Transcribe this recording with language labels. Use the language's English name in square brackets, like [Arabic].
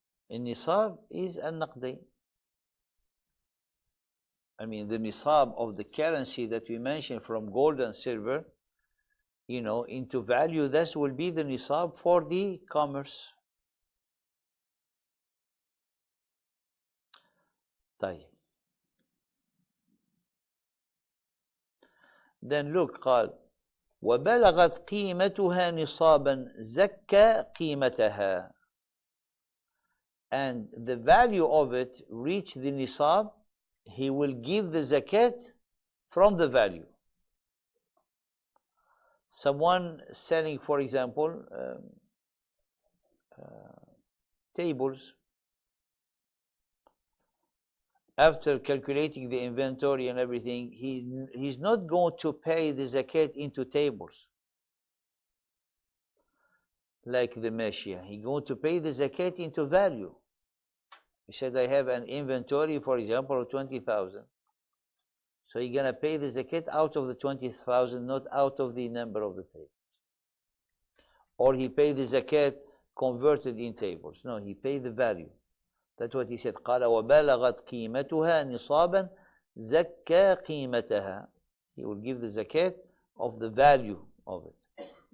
[Arabic] النصاب [English] is [Arabic] النقدين. [English] I mean, the nisab of the currency that we mentioned from gold and silver, into value, this will be the nisab for the commerce. [Arabic] طيب. [English] Then look, [Arabic] قال وبلغت قيمتها نصابا زكى قيمتها. [English] And the value of it reached the nisab, he will give the zakat from the value. Someone selling, for example, tables, after calculating the inventory and everything, he's not going to pay the zakat into tables like the mashia. He's going to pay the zakat into value. He said, I have an inventory, for example, of 20,000. So you're going to pay the zakat out of the 20,000, not out of the number of the tables. Or he paid the zakat converted in tables. No, he paid the value. That's what he said. [Arabic] قال وبلغت قيمتها نصابا زكى قيمتها. [English] He will give the zakat of the value of it.